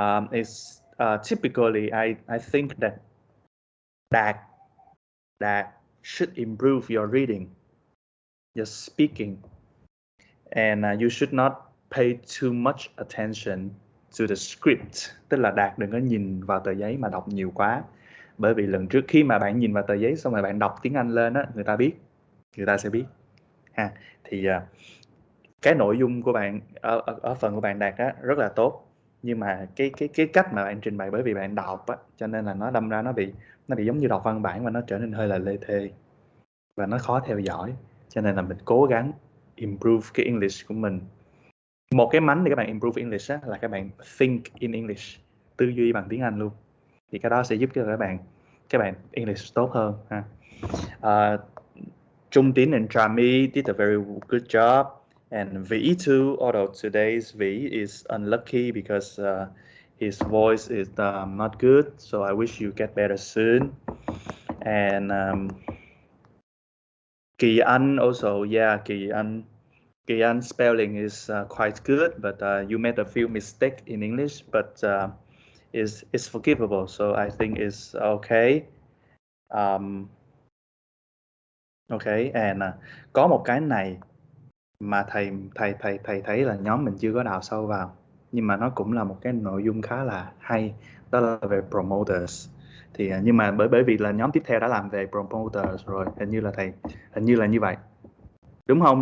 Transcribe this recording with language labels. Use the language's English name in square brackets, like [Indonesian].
[English] It's typically I think that should improve your reading, your speaking, and you should not pay too much attention to the script. [Vietnamese] Tức là Đạt đừng có nhìn vào tờ giấy mà đọc nhiều quá. Bởi vì lần trước khi mà bạn nhìn vào tờ giấy xong rồi bạn đọc tiếng Anh lên á, người ta sẽ biết ha. Thì cái nội dung của bạn ở phần của bạn Đạt á rất là tốt, nhưng mà cái cách mà bạn trình bày, bởi vì bạn đọc á, cho nên là nó đâm ra nó bị giống như đọc văn bản và nó trở nên hơi là lê thê và nó khó theo dõi. Cho nên là mình cố gắng improve cái English của mình. Một cái mánh để các bạn improve English á, là các bạn [English] think in English, [Vietnamese] tư duy bằng tiếng Anh luôn. Thì cái đó sẽ giúp cho các bạn English tốt hơn ha. [English] Trung Tín and Trami did a very good job, and Vĩ too, although today's Vĩ is unlucky because his voice is not good, so I wish you get better soon. And K.Anh also, yeah, K.Anh spelling is quite good, but you made a few mistakes in English, but it's forgivable, so I think it's okay. [Vietnamese] Okay, and có một cái này mà thầy thấy là nhóm mình chưa có đào sâu vào, nhưng mà nó cũng là một cái nội dung khá là hay, đó là về promoters. Thì nhưng mà bởi vì là nhóm tiếp theo đã làm về promoters rồi, hình như là như vậy, đúng không?